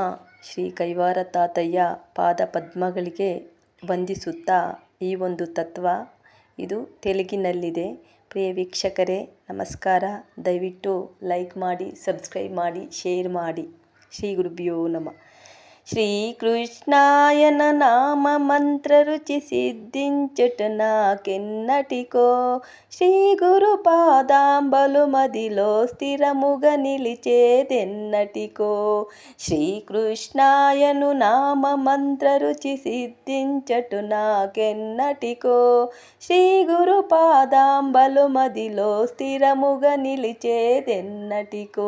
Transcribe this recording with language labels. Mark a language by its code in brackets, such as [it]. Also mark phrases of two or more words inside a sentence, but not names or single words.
[kn] ಶ್ರೀ ಕೈವಾರ ತಾತಯ್ಯ ಪಾದ ಪದ್ಮಗಳಿಗೆ ವಂದಿಸುತ್ತಾ ಈ ಒಂದು ತತ್ವ ಇದು ತೆಲುಗಿನಲ್ಲಿದೆ. ಪ್ರಿಯ ವೀಕ್ಷಕರೇ ನಮಸ್ಕಾರ. ದಯವಿಟ್ಟು ಲೈಕ್ ಮಾಡಿ, ಸಬ್ಸ್ಕ್ರೈಬ್ ಮಾಡಿ, ಶೇರ್ ಮಾಡಿ. [sa] ಶ್ರೀ ಗುರುಭ್ಯೋ ನಮಃ. [te] శ్రీకృష్ణాయన నామ మంత్ర రుచి సిద్ధించుట నాకెన్నటికో, శ్రీ గురు పాదాంబలు మదిలో స్థిరముగా నిలిచేదెన్నటికో. శ్రీకృష్ణాయను నామ మంత్ర రుచి సిద్ధించుట నాకెన్నటికో, శ్రీ గురు పాదాంబలు మదిలో స్థిరముగా నిలిచేదెన్నటికో.